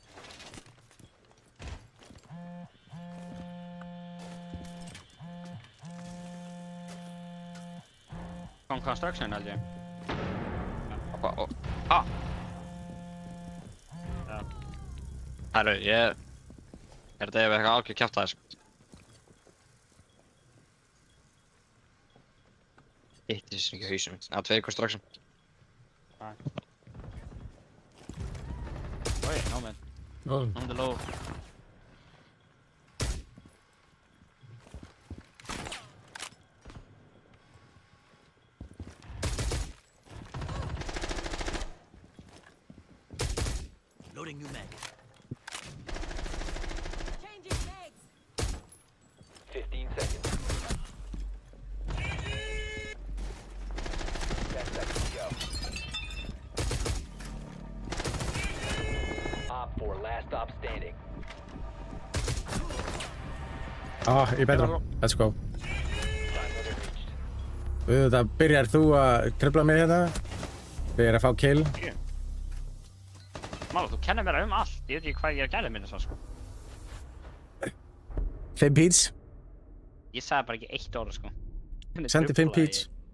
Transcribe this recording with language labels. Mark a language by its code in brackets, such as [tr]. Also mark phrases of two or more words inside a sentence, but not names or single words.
[is] Kom construction held ég. Herru, ég... Þetta er eitthvað algjör kjaftaði, sko. Hitti þessu ekki hausum. Það er 2 construction. [en] Oj, no man. Oh. On the low. Loading new mag. Changing megs! 15 seconds. 10 seconds to go. Op 4, last stop standing. [is] Ég betra. [en] Let's go. Time limit reached. [is] Það byrjar þú að tröfla mig hérna. Byrjar að fá kill. Mála, þú kennir mér allt. Ég veit ekki hvað ég er að gæla minni svo, sko. 5 píts. Ég sagði bara ekki 1 orð, sko. Sendi 5 píts.